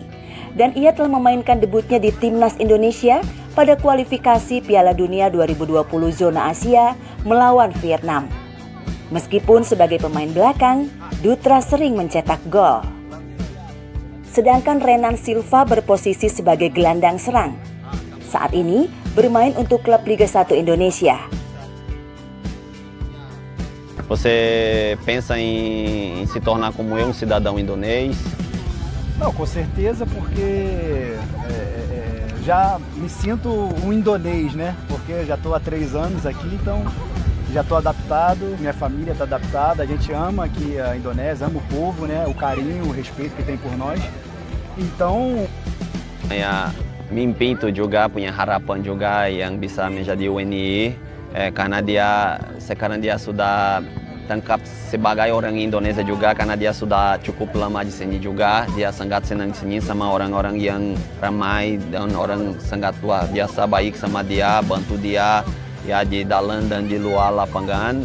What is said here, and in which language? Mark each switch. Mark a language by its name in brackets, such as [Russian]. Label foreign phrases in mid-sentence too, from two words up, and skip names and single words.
[Indonesian] Dan ia telah memainkan debutnya di Timnas Indonesia pada kualifikasi Piala Dunia 2020 Zona Asia melawan Vietnam. Meskipun sebagai pemain belakang, Dutra sering mencetak gol. Sedangkan Renan Silva berposisi sebagai gelandang serang. Saat ini bermain untuk klub Liga 1 Indonesia. [Portuguese] Você pensa em se tornar como eu, um cidadão indonês? Não, com certeza, porque já me sinto um indonês, né? Porque já estou há 3 anos aqui, então já estou adaptado, minha família está adaptada, a gente ama aqui a Indonésia, ama o povo, né? O carinho, o respeito que tem por nós. Então, [Indonesian] saya mimpi itu juga, punya harapan juga yang bisa menjadi WNI, karena dia sekarang dia sudah tangkap sebagai orang Indonesia juga, karena dia sudah cukup lama di sini juga. Dia sangat senang di sini sama orang-orang yang ramai dan orang sangat luar biasa baik sama dia, bantu dia ya di dalam dan di luar lapangan.